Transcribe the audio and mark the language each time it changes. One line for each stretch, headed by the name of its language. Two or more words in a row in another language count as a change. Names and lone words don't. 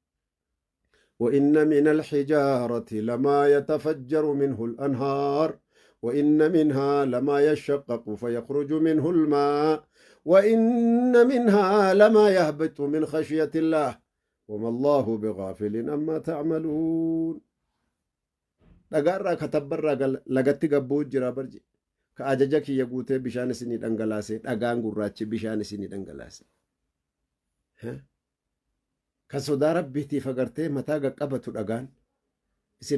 Arabic: وإن من الحجارة لما يتفجر منه الأنهار وإن منها لما يشقق فيخرج منه الماء وإن منها لما يهبط من خشية الله وما الله بغافل أما تعملون
Oromo: dhagaarraa katabbarraa lagatti gabbuu jira barje ka ajaja kiyya guutee bishaan isinii dhangalaase dhagaan gurraachi bishaan isinii dhangalaase ka sodaa rabbiitiif agartee mataa qaqqabatu dhagaan isin